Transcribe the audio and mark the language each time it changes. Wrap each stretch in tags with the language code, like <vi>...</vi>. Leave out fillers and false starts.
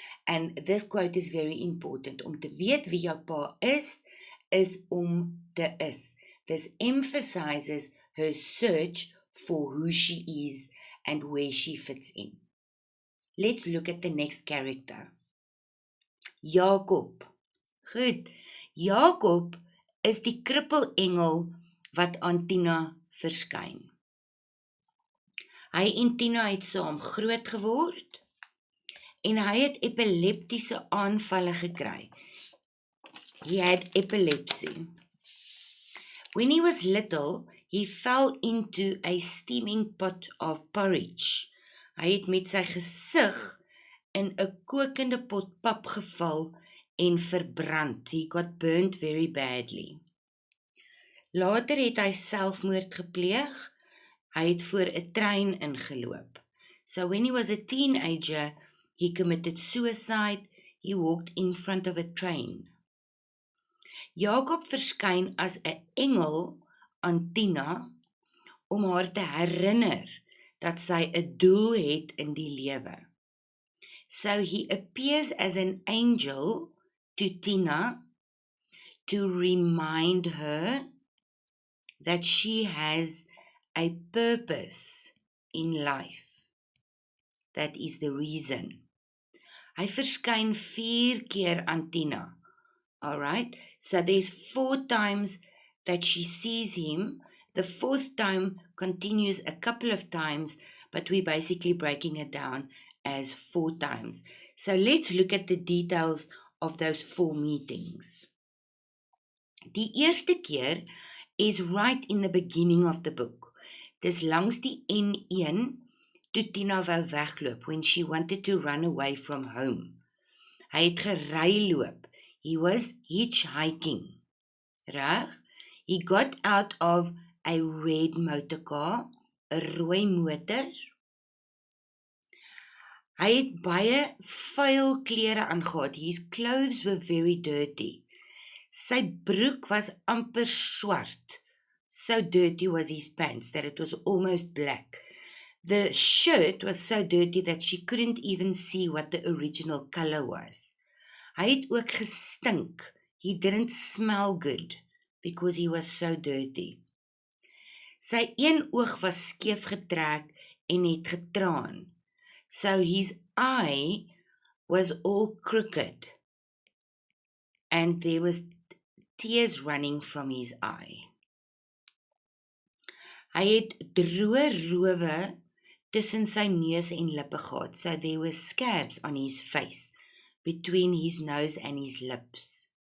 <en>And this quote is very important.</en> <af>Om te weet wie jou pa is om te is.</af> <en>This emphasizes her search for who she is and where she fits in. Let's look at the next character.</en> <af>Jakob. Goed. Jakob is die krippelengel wat aan Tina verskyn. Hy en Tina het saam groot geword en hy het epileptiese aanvalle gekry.</af> <en>He had epilepsy. When he was little, he fell into a steaming pot of porridge.</en> <af>Hy het met sy gesig in 'n kokende pot pap geval en verbrand.</af> <en>He got burnt very badly.</en> <af>Later het hy selfmoord gepleeg. Hy het voor 'n trein ingeloop.</af> <en>So when he was a teenager, he committed suicide. He walked in front of a train.</en> <af>Jakob verskyn as 'n engel aan Tina om haar te herinner dat sy 'n doel het in die lewe.</af> <en>So he appears as an angel to Tina to remind her that she has a purpose in life. That is the reason.</en> <af>Hy verskyn 4 keer aan Tina.</af> <en>Alright, so there's 4 times that she sees him. The 4th time continues a couple of times, but we're basically breaking it down as 4 times. So let's look at the details of those 4 meetings.</en> <af>Die eerste keer is</af> <en>right in the beginning of the book.</en> <af>Dis langs die N1 toe Tina wou wegloop,</af> <en>when she wanted to run away from home.</en> <af>Hy het gery loop.</af> <en>He was hitchhiking.</en> <af>Reg?</af> <en>He got out of a red motorcar,</en> <af>'n rooi motor. Hy het baie vuil klere aangetree.</af> <en>His clothes were very dirty.</en> <af>Sy broek was amper swart.</af> <en>So dirty was his pants that it was almost black. The shirt was so dirty that she couldn't even see what the original color was.</en> <af>Hy het ook gestink.</af> <en>He didn't smell good because he was so dirty.</en> <af>Sy een oog was skeef getrek en het getraan.</af> <en>So his eye was all crooked and there was tears running from his eye.</en> <af>Hy het droë rowe tussen sy neus en lippe gehad,</af> <en>so there were scabs on his face, between his nose and his lips.</en>